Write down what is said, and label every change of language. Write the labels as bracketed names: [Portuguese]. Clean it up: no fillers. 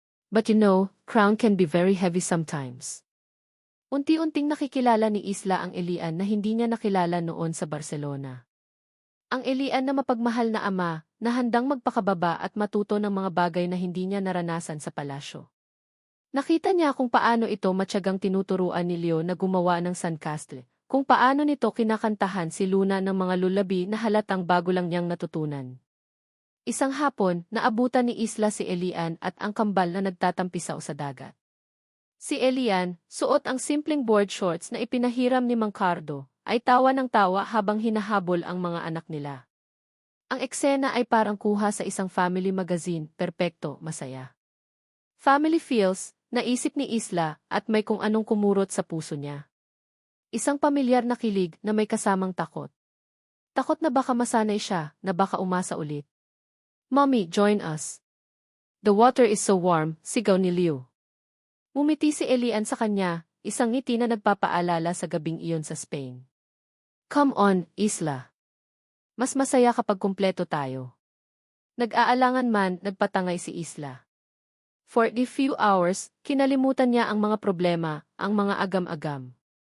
[English] But you know, crown can be very heavy sometimes. [Filipino] Unti-unting nakikilala ni Isla ang Elian na hindi niya nakilala noon sa Barcelona. Ang Elian na mapagmahal na ama, na handang magpakababa at matuto ng mga bagay na hindi niya naranasan sa palasyo. Nakita niya kung paano ito matyagang tinuturuan ni Leo na gumawa ng sandcastle. Kung paano nito kinakantahan si Luna ng mga lulabi na halatang bago lang niyang natutunan. Isang hapon, naabutan ni Isla si Elian at ang kambal na nagtatampisaw sa dagat. Si Elian, suot ang simpleng board shorts na ipinahiram ni Mang Cardo, ay tawa ng tawa habang hinahabol ang mga anak nila. Ang eksena ay parang kuha sa isang family magazine, perpekto, masaya. [English] Family feels, [Filipino] naisip ni Isla, at may kung anong kumurot sa puso niya. Isang pamilyar na kilig na may kasamang takot. Takot na baka masanay siya, na baka umasa ulit. [English] Mommy, join us. The water is so warm, [Filipino] sigaw ni Leo. Ngumiti si Elian sa kanya, isang ngiti na nagpapaalala sa gabing iyon sa Spain. [English] Come on, Isla. [Filipino] Mas masaya kapag kumpleto tayo. Nag-aalangan man, nagpatangay si Isla. [English] For the few hours, [Filipino] kinalimutan niya ang mga problema, ang mga agam-agam.